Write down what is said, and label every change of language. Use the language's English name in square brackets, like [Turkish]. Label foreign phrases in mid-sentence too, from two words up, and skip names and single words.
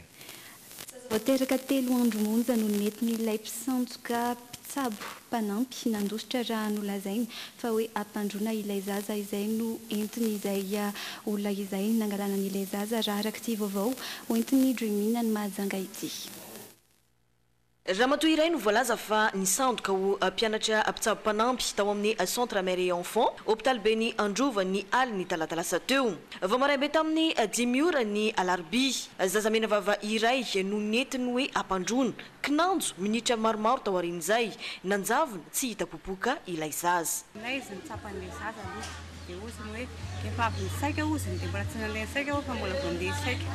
[Malagasy] Voateraka 3 andro monja no nentin'ilay mpisanjoka mpitsabo mpanampy nandositra raha nolazainy fa hoe ampandrona ilay zaza izay no entiny izay olona izay nangalana n'ilay zaza raha araka ity vaovao hoentiny Dreamina ny Mahajanga ity. Ramatoa iray no voalaza fa nisandoka ho mpianatra mpitsabo mpanampy tao amin'ny [French] centre mère et enfant hôpital [Malagasy] Beny Androva ny aliny talatalasa teo. Vao maraimbe tamin'ny 10 ora ny alarobia zazamena vava iray no netiny hoe ampandrona kinanjo minitra maromaro tao aorian'izay nanjavona tsy hita popoka ilay zaza. Izy nitsapan'ilay zaza aloha dia oziny hoe efa avy nisaika oziny dia mbola tsy nandeha saika fa mbola vao andeha saika.